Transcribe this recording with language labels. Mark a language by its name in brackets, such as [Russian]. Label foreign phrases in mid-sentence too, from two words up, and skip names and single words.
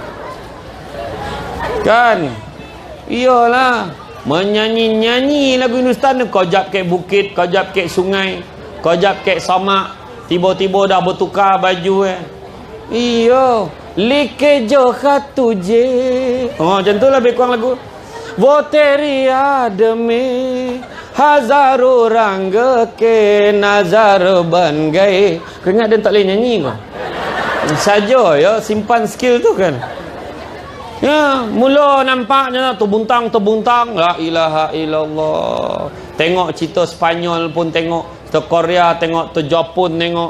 [Malay] Kan? Iyalah. Menyanyi-nyanyi lagu Hindustan tu. Kau jap kek bukit, kau jap kek sungai, kau jap kek samak. Tiba-tiba dah bertukar baju Iya. Like jo khatuje. Oh, macam tu lah lebih kurang lagu. [Hindi] वो तेरी याद में हजारों रंग के नजर बन गए. [Malay] Kau ingat dia tak boleh nyanyi kau? Saja ya, simpan skill tu kan. Ya, mula nampaknya terbuntang. [Arabic] لا إله إلا الله. [Malay] Tengok cerita Spanyol pun tengok, Korea tengok, Jepun tengok.